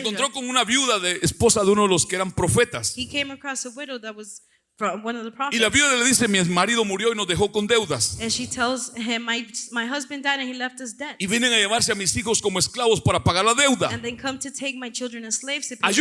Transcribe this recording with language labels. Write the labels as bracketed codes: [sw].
[es] encontró con una viuda de esposa de uno de los que eran profetas. [en] he came across a widow that was from one of the prophets. [es] Y la viuda le dice, mi marido murió y nos dejó con deudas. [en] And she tells him, my husband died and he left us debt. [es] Y vienen a llevarse a mis hijos como esclavos para pagar la deuda. [en] And then come to take my children as slaves to pay the